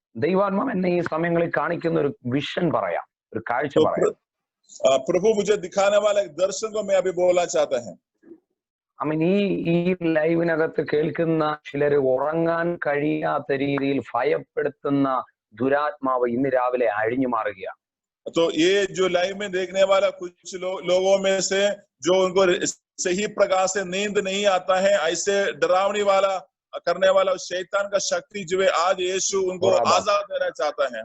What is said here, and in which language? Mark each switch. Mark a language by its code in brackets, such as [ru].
[ml] ദൈവാത്മാവ് എന്നെ ഈ സമയങ്ങളിൽ കാണിക്കുന്ന ഒരു വിഷൻ പറയാം, ഒരു കാഴ്ച പറയാം. [hi] प्रभु मुझे दिखाने वाला एक दर्शन को मैं अभी बोलना चाहता है। [ml] ഈ ലൈവിനകത്ത് കേൾക്കുന്ന ചിലര് ഉറങ്ങാൻ കഴിയാത്ത രീതിയിൽ ഭയപ്പെടുത്തുന്ന ദുരാത്മാവ് ഇന്ന് രാവിലെ അഴിഞ്ഞു മാറുകയാണ്. [hi] तो ये जो लाइव में देखने वाला कुछ लोगों में से जो उनको सही प्रकार से नींद नहीं आता है, ऐसे डरावनी वाला करने वाला शैतान का शक्ति जो है आज यीशु उनको आजाद देना चाहता है।